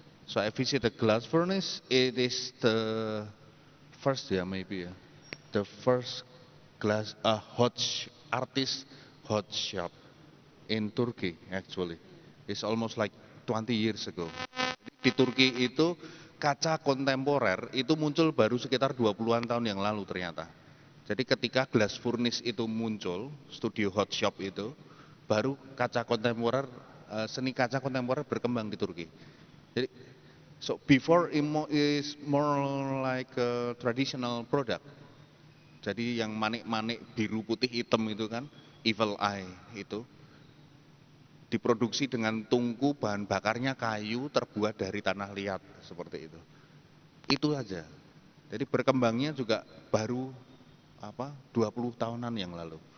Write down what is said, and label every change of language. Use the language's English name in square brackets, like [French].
[English] So I visit the glass furnace. It is the first maybe the first glass artist hot shop in Turkey actually. It's almost like 20 years ago. [Indonesian] Di Turki itu kaca kontemporer itu muncul baru sekitar 20-an tahun yang lalu ternyata. Jadi ketika glass furnace itu muncul, studio hot shop itu, baru kaca kontemporer, seni kaca kontemporer berkembang di Turki. Jadi, [English] so before is more like a traditional product. [Indonesian] Jadi yang manik-manik biru putih hitam itu kan, evil eye itu, diproduksi dengan tungku, bahan bakarnya kayu terbuat dari tanah liat seperti itu. Itu aja. Jadi berkembangnya juga baru 20 tahunan yang lalu.